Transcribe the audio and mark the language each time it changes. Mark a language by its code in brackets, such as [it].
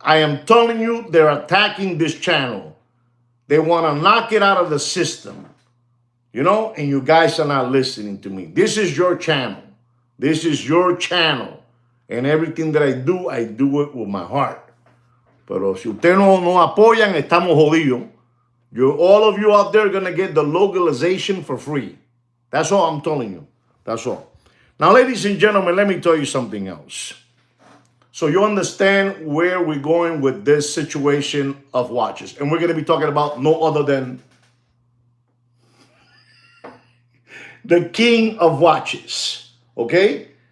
[en] I am telling you, they're attacking this channel. They want to knock it out of the system. You know, and you guys are not listening to me. This is your channel. This is your channel. And everything that I do it with my heart. [es] Pero si ustedes no apoyan, estamos jodidos. [en] All of you out there are going to get the localization for free. That's all I'm telling you. That's all. Now, ladies and gentlemen, let me tell you something else. So you understand where we're going with this situation of watches. And we're going to be talking about no other than the king of watches, okay?